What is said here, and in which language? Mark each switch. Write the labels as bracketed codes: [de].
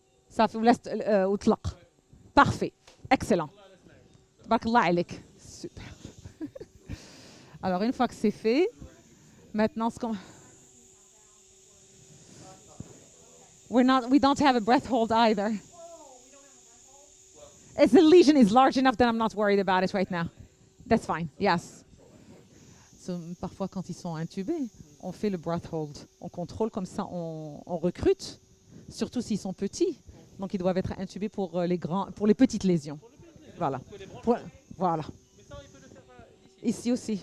[ar] صافي ولا وطلق بارفي اكسلون تبارك الله عليك سوبر [fr] alors une fois que c'est fait maintenant ce qu'on [en] we don't have a breath hold either. If the lesion is large enough, then I'm not worried about it right now. That's fine, yes. [fr] So, parfois, quand ils sont intubés, on fait le breath hold. On contrôle comme ça, on recrute, surtout s'ils sont petits. Donc, ils doivent être intubés pour les petites lésions. Voilà. Voilà. Mais ça, il peut le faire Ici aussi.